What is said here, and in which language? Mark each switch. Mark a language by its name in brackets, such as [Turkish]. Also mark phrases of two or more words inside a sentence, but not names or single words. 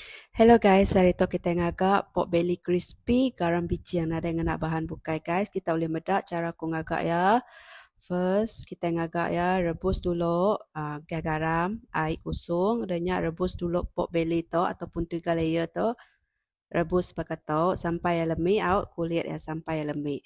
[English] Hello guys, [Iban] hari tu kita ngagak [English] pork belly crispy, [Iban] garam biji yang ada dengan nak bahan bukai guys. Kita boleh medak cara aku ngagak ya. First, kita ngagak ya, rebus dulu garam, air kusung, dan rebus dulu [English] pork belly [Iban] tu ataupun 3 layer tu. Rebus pakai tu sampai lembik out kulit ya sampai lembik.